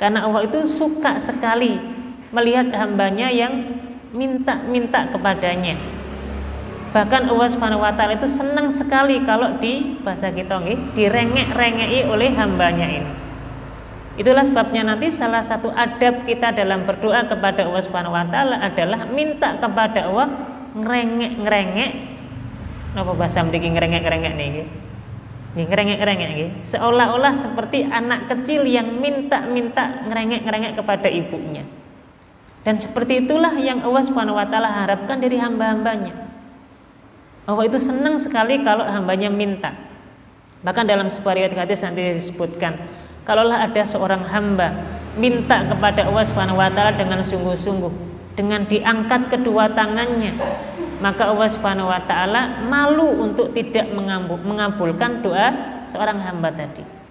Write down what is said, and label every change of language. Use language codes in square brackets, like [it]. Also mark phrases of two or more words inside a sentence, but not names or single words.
[id] Karena Allah itu suka sekali melihat hambanya yang minta-minta kepadanya. Bahkan [ar] الله سبحانه وتعالى [id] itu senang sekali kalau di bahasa kita direngek-rengeki oleh hambanya ini. Itulah sebabnya nanti salah satu adab kita dalam berdoa kepada [ar] الله سبحانه وتعالى [id] adalah minta kepada Allah ngerengek-ngerengek. [jv] Napa bahasa mriki ngerengek-ngerengek niki? Nggih ngerengek-ngerengek nggih. [id] Seolah-olah seperti anak kecil yang minta-minta ngerengek-ngerengek kepada ibunya. Dan seperti itulah yang [ar] الله سبحانه وتعالى [id] harapkan dari hamba-hambanya. Allah itu senang sekali kalau hambanya minta. Bahkan dalam sebuah riwayat hadis nanti disebutkan, kalaulah ada seorang hamba minta kepada [ar] الله سبحانه وتعالى [id] dengan sungguh-sungguh, dengan diangkat kedua tangannya, maka [ar] الله سبحانه وتعالى [id] malu untuk tidak mengabulkan doa seorang hamba tadi.